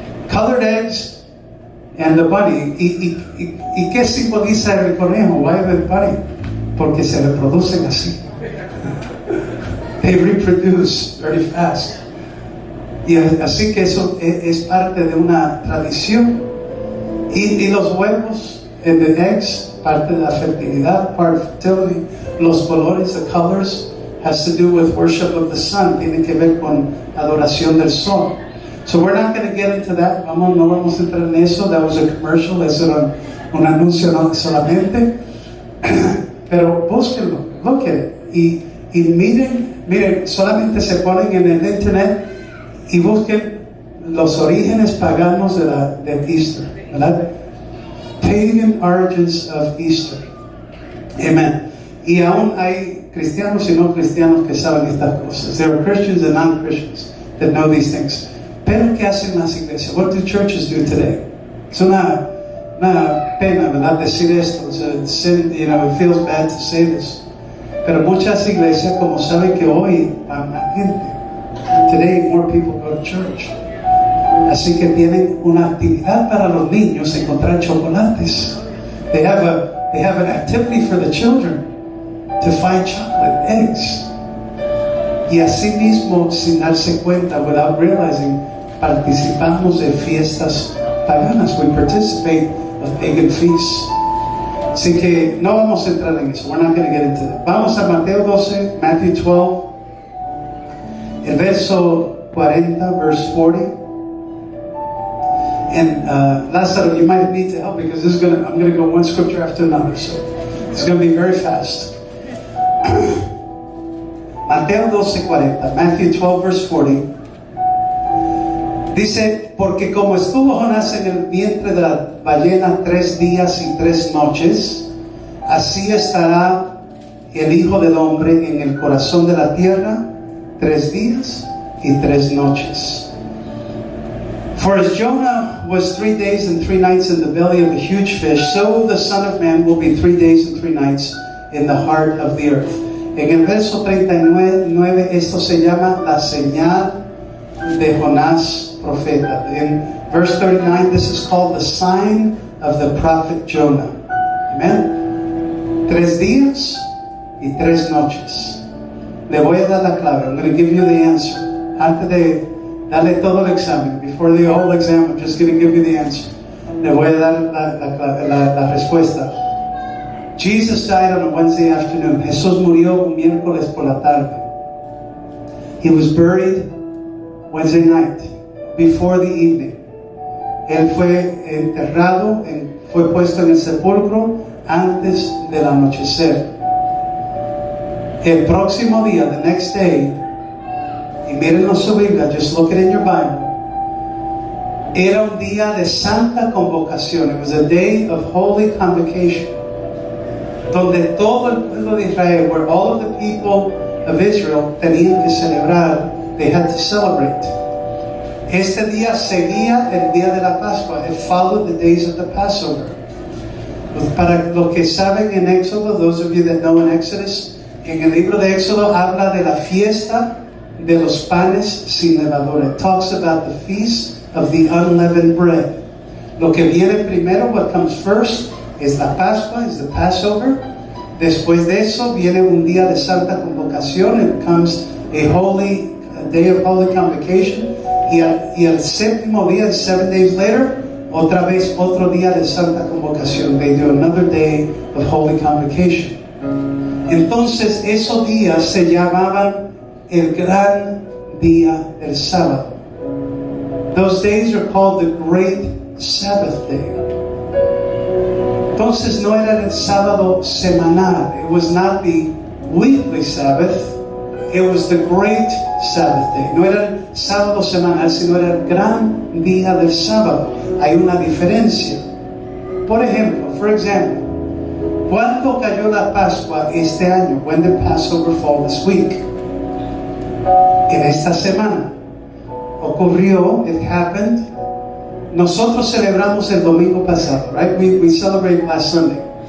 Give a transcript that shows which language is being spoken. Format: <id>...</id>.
<en>Colored eggs and the bunny.</en> <es>¿Y qué simboliza el conejo?</es> <en>Why the bunny?</en> <es>Porque se reproducen así.</es> <en>They reproduce very fast.</en> <es>Y así que eso es parte de una tradición. Y los huevos,</es> <en>and the eggs,</en> <es>parte de la fertilidad,</es> <en>part of fertility.</en> <es>Los colores,</es> <en>the colors, has to do with worship of the sun.</en> <es>Tiene que ver con adoración del sol.</es> <en>So we're not going to get into that.</en> <es>No vamos a entrar en eso.</es> <en>That was a commercial.</en> <es>Eso era un anuncio solamente. Pero búsquenlo,</es> <en>look at it.</en> <es>Y miren, solamente se ponen en el internet y busquen los orígenes paganos de Easter, ¿verdad?</es> <en>Pagan origins of Easter. Amen.</en> <es>Y aún hay cristianos y no cristianos que saben estas cosas.</es> <en>There are Christians and non-Christians that know these things.</en> <es>Pero ¿qué hacen las iglesias?</es> <en>What do churches do today?</en> <es>Es una pena, ¿verdad? Decir esto.</es> <en>It feels bad to say this.</en> <es>Pero muchas iglesias, como saben que hoy hay más gente,</es> <en>today more people go to church.</en> <es>Así que tienen una actividad para los niños, encontrar chocolates.</es> <en>They have an activity for the children to find chocolate eggs.</en> <es>Y así mismo, sin darse cuenta,</es> <en>without realizing,</en> <es>participamos de fiestas paganas.</es> <en>We participate of pagan feasts.</en> <es>Así que no vamos a entrar en eso.</es> <en>We're not going to get into that.</en> <es>Vamos a Mateo 12,</es> <en>Matthew 12,</en> <es>el verso 40,</es> <en>verse 40. And Lazaro, you might need to help because I'm going to go one scripture after another. So it's going to be very fast.</en> <es>Mateo 12:40,</es> <en>Matthew 12, verse 40.</en> <es>Dice, porque como estuvo Jonás en el vientre de la ballena 3 días y 3 noches, así estará el Hijo del Hombre en el corazón de la tierra 3 días y 3 noches.</es> <en>For as Jonah was 3 days and 3 nights in the belly of a huge fish, so the Son of Man will be 3 days and 3 nights in the heart of the earth.</en> <es>En el verso 39, esto se llama la señal de Jonás profeta.</es> <en>In verse 39, this is called the sign of the prophet Jonah.</en> <es>Amen. 3 días y 3 noches. Le voy a dar la clave.</es> <en>I'm going to give you the answer.</en> <es>Antes de darle todo el examen,</es> <en>before the whole exam, I'm just going to give you the answer.</en> <es>Le voy a dar la respuesta.</es> <en>Jesus died on a Wednesday afternoon.</en> <es>Jesús murió un miércoles por la tarde.</es> <en>He was buried Wednesday night, before the evening.</en> <es>Él fue enterrado, fue puesto en el sepulcro antes del anochecer. El próximo día,</es> <en>the next day,</en> <es>y mírenlo en su Biblia,</es> <en>just look it in your Bible,</en> <es>era un día de santa convocación.</es> <en>It was a day of holy convocation,</en> <es>donde todo el pueblo de Israel,</es> <en>where all of the people of Israel</en> <es>tenían que celebrar,</es> <en>they had to celebrate.</en> <es>Este día seguía el día de la Pascua.</es> <en>It followed the days of the Passover.</en> <es>Para los que saben en Éxodo,</es> <en>those of you that know in Exodus,</en> <es>en el libro de Éxodo habla de la fiesta de los panes sin levadura.</es> <en>It talks about the feast of the unleavened bread.</en> <es>Lo que viene primero,</es> <en>what comes first,</en> <es>es la Pascua,</es> <en>is the Passover.</en> <es>Después de eso viene un día de santa convocación.</es> <en>It comes a day of holy convocation.</en> <es>Y el séptimo día,</es> <en>7 days later,</en> <es>otra vez otro día de santa convocación.</es> <en>They do another day of holy convocation.</en> <es>Entonces esos días se llamaban el gran día del sábado.</es> <en>Those days are called the Great Sabbath Day.</en> <es>Entonces no era el sábado semanal.</es> <en>It was not the weekly Sabbath. It was the Great Sabbath Day.</en> <es>No era el sábado semanal, sino era el gran día del sábado. Hay una diferencia. Por ejemplo,</es> <en>for example,</en> <es>¿cuándo cayó la Pascua este año?</es> <en>When did Passover fall this week?</en> <es>En esta semana. Ocurrió,</es> <en>it happened.</en> <es>Nosotros celebramos el domingo pasado,</es> <en>right? We celebrated last Sunday.</en>